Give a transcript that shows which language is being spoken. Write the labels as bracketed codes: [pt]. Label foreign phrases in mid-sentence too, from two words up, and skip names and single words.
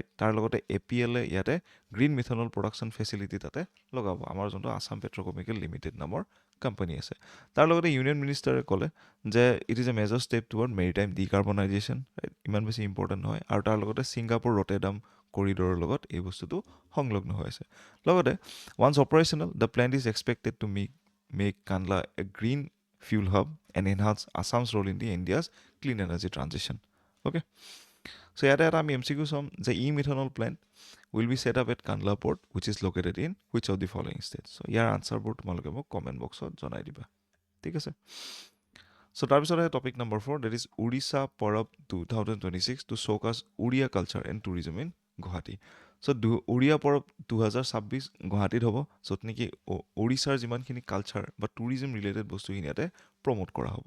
[as] তাৰ লগতে APL ইয়াতে [en] green methanol production facility [as] তাতে লগাব, আমাৰ যোনটো আছাম পেট্ৰ'কেমিকেল লিমিটেড নামৰ কোম্পানী আছে। তাৰ লগতে ইউনিয়ন মিনিষ্টাৰে ক'লে যে [en] it is a major step toward maritime decarbonisation, [as] ইমান বেছি ইম্পৰ্টেণ্ট নহয়। আৰু তাৰ লগতে ছিংগাপুৰ ৰটেৰডাম কৰিডৰৰ লগত এই বস্তুটো সংলগ্ন হৈ আছে। [en] লগতে once operational the plant is expected to make Kandla a green fuel hub and enhance Assam's role in the India's clean energy transition. Okay, so [as] ইয়াতে এটা আমি MCQ চাম যে [en] e-methanol plant will be set up at Kandla port which is located in which of the following states. [as] So ইয়াৰ আনচাৰবোৰ তোমালোকে মোক কমেণ্ট বক্সত জনাই দিবা, ঠিক আছে? [en] চ' [as] তাৰপিছত আহে [en] topic number 4, that is Odisha Parab 2026 to showcase Odia culture and tourism in Guwahati. [as] চ' উৰিয়া পৰব 2026 গুৱাহাটীত হ'ব, য'ত নেকি উৰিষ্যাৰ যিমানখিনি কালচাৰ বা [en] tourism related [as] বস্তুখিনি ইয়াতে প্ৰমোট কৰা হ'ব।